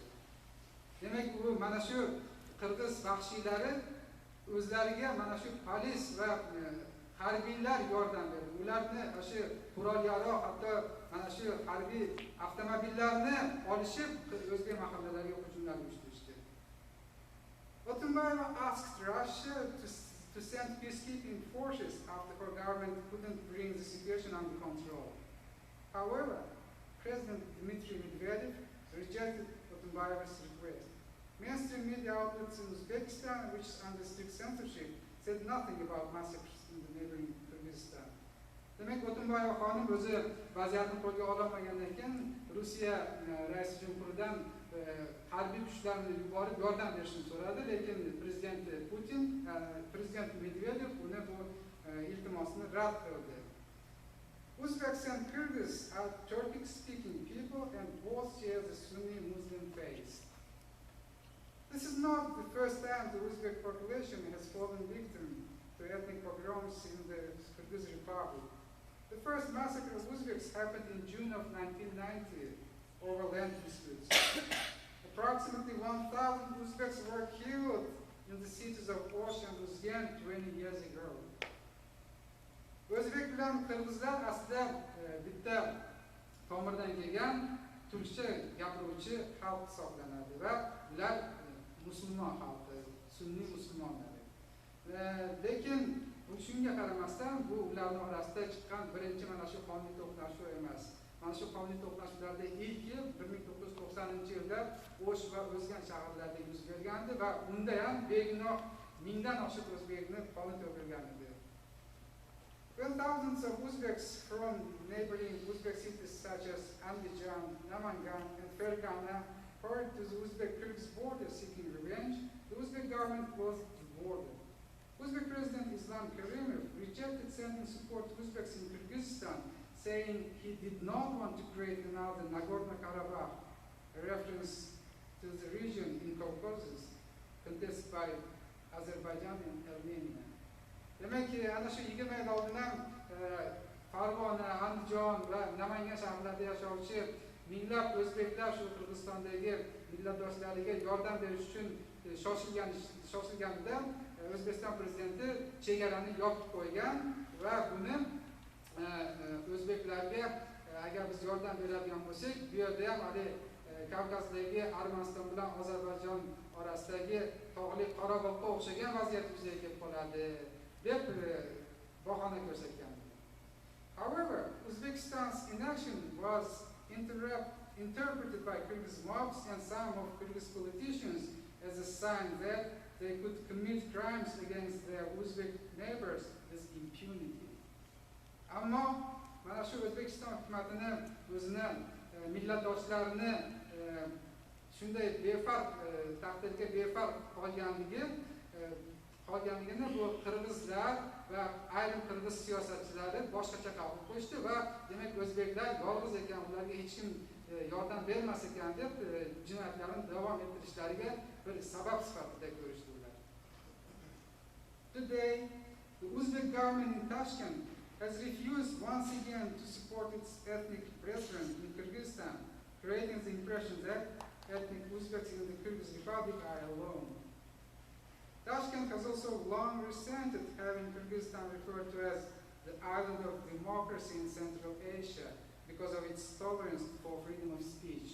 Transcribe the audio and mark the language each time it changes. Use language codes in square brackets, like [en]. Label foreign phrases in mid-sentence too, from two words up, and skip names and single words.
[uz] Demak, bu mana shu Qirg'iz vahshiylari o'zlariga mana shu polis va harbiylar yordam berdi. Ularni o'sha qurol-yarog', hatto mana shu harbiy avtomobillarni olishib o'zbek mahallalariga hujumlar uyushtirishdi. [en] Otunbayeva asked Russia to send peacekeeping forces after her government couldn't bring the situation under control. However, President Dmitry Medvedev rejected Otunbayeva's request. Mainstream media outlets in Uzbekistan, which is under strict censorship, said nothing about massacres in the neighboring Kyrgyzstan. [uz] Demek Otunbayeva xonim o'zi vaziyatni qo'lga ololmagandan keyin Rossiya rais jumhuridan harbiy kuchlarni yuborib yordam berishni so'radi, lekin prezident Putin, prezident Medvedev uni bu iltimosini rad qildi. [en] Uzbeks and Kyrgyz are Turkic-speaking people and both share the Sunni Muslim faith. This is not the first time the Uzbek population has fallen victim to ethnic pogroms in the Kyrgyz Republic. The first massacre of Uzbeks happened in June of 1990 over land disputes. Approximately 1,000 Uzbeks were killed in the cities of Osh and Uzgen 20 years ago. [uz] O'zbek bilan qirg'izlar aslida bitta tomirdan kelgan turkcha gapiruvchi xalq hisoblanadi va ular musulmon xalqi, sunniy musulmonlar. Lekin shunga qaramasdan bu ularning orasida chiqqan birinchi mana shu qonli to'qnashuv emas. Mana shu qonli to'qnashuvlarda ilki 1990-yilda O'sh va O'zgan shaharlarida yuz bergandi va unda ham begunoh mingdan oshiq o'zbekni qoni to'kilgan edi. [en] When thousands of Uzbeks from neighboring Uzbek cities such as Andijan, Namangan, and Fergana hurried to the Uzbek-Kyrgyz border seeking revenge, the Uzbek government closed the border. Uzbek President Islam Karimov rejected sending support to Uzbeks in Kyrgyzstan, saying he did not want to create another Nagorno-Karabakh, a reference to the region in Caucasus, contested by Azerbaijan and Armenia. [uz] Demek ki, ana shu 20 yil oldin ham Farg'ona, Andijon va Namangan shaharlarida yashovchi minglab o'zbeklar shu Qirg'izistondagi millatdoshlariga yordam berish uchun shoshilganida O'zbekiston prezidenti chegarani yopib qo'ygan va buni o'zbeklarga agar biz yordam beradigan bo'lsak, bu yerda ham Kavkazdagi Armaniston bilan Ozarbayjon orasidagi tog'li Qorabog'ga o'xshagan vaziyat yuzaga kelib qoladi deb bahona ko'rsatgan. [en] However, Uzbekistan's inaction was interpreted by Kyrgyz mobs and some of Kyrgyz politicians as a sign that they could commit crimes against their Uzbek neighbors with impunity. [uz] Ammo mana shu O'zbekiston hukumatini o'zini millatdoshlarini shunday befarq taqdirga befarq qolganligini bu qirg'izlar va ayrim qirg'iz siyosatchilari boshqacha qabul qilishdi va demak o'zbeklar yolg'iz ekan, ularga hech kim yordam bermas ekan deb jinoyatlarni davom ettirishlariga bir sabab sifatida ko'rishdi ular. [en] Today, the Uzbek government in Tashkent has refused once again to support its ethnic brethren in Kyrgyzstan, creating the impression that ethnic Uzbeks in the Kyrgyz Republic are alone. Tashkent has also long resented having Kyrgyzstan referred to as the island of democracy in Central Asia because of its tolerance for freedom of speech.